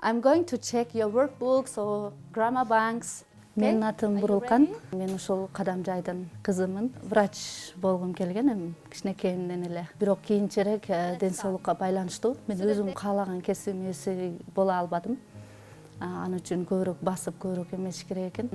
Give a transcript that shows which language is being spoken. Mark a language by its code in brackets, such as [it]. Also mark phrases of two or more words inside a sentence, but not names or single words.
[en] I'm going to check your workbooks or grammar banks. [ky] Менин атым Бурулкан. Мен ушул Кадамжайдын кызымын. Врач болгум келген эми кичинекейимден эле. Бирок кийинчерээк ден соолукка байланыштуу мен өзүм каалаган кесибим ээси боло албадым. Аны үчүн көбүрөөк басып, көбүрөөк эмеш керек экен.